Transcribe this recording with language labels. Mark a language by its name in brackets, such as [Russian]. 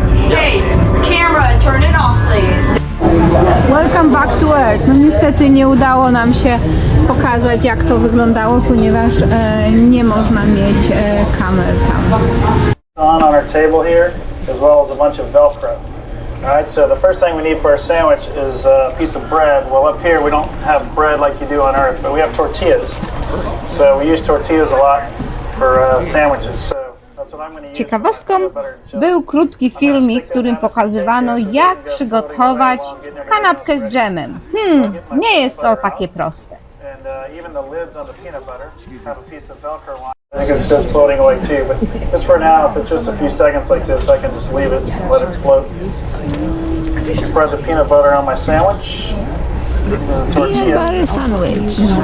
[English] Hey, camera, turn it off, please. Welcome back to Earth. [Polish] No niestety nie udało nam się pokazać, jak to wyglądało, ponieważ nie można mieć kamer tam. [English] On our table here, as well as a bunch of Velcro. Alright, so the first thing we need for our sandwich is a piece of bread. Well, up here we don't have bread like you do on Earth, but we have tortillas. So we use tortillas a lot for sandwiches. So that's what I'm going to use. [Polish] Ciekawostką był krótki filmik, w którym pokazywano, jak przygotować kanapkę z dżemem. Nie jest to takie proste. [English] And even the lids on the peanut butter have a piece of Velcro on. I think it's just floating away too, but just for now, if it's just a few seconds like this, I can just leave it, let it float. Spread the peanut butter on my sandwich. The tortilla. Butter sandwich.